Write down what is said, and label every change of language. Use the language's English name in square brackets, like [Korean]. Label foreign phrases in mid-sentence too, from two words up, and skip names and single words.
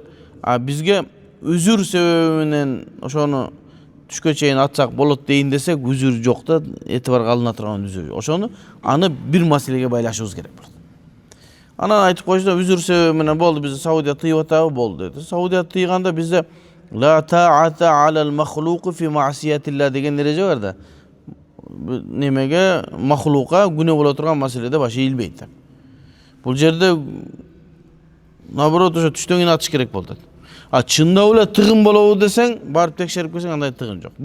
[Kyrgyz] А бизге үзүр себеби менен ошону түшкө чейин атсак болот дейин десек, үзүр жок да, этибарга алына турган үзүр. Ошону аны бир маселеге байлашыбыз керек болот. Анан айтып койсо, үзүр себеби менен болду, бизде Саудия тыйып атабы болду деди. Саудия тыйганда бизде [Arabic] لا طاعة لمخلوق في معصية الله [Kyrgyz] деген эреже бар да. Немеге махлука күнөө боло турган маселеде баш ийилбейт. Бул жерде наоборот ошо түштөн кийин атыш керек болду. А чындап эле тыгын болобу десең, барып текшерип көрсөң андай тыгын жок.